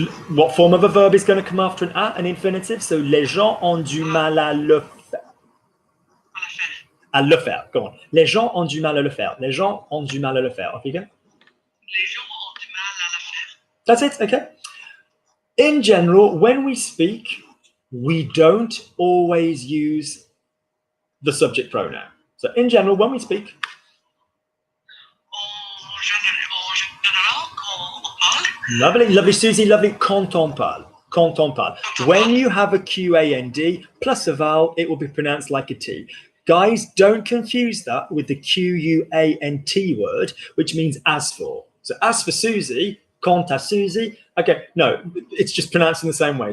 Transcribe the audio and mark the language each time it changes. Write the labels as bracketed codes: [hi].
[en] What form of a verb is going to come after an a? An infinitive. So [fr] les gens ont du mal à le faire. À le faire. [en] Go on. [fr] Les gens ont du mal à le faire. Les gens ont du mal à le faire. [en] Off you go. [fr] les gens ont du mal à le faire. [en] That's it. Okay. In general, when we speak, we don't always use the subject pronoun. So in general, when we speak, [fr] En général, quand on parle, [en] lovely Susie, lovely, [fr] quand on parle. [en] When you have a QAND plus a vowel, it will be pronounced like a T. Guys, don't confuse that with the QUANT word, which means as for. So as for Susie, [fr] quant à Susie, [en] okay, no, it's just pronounced in the same way.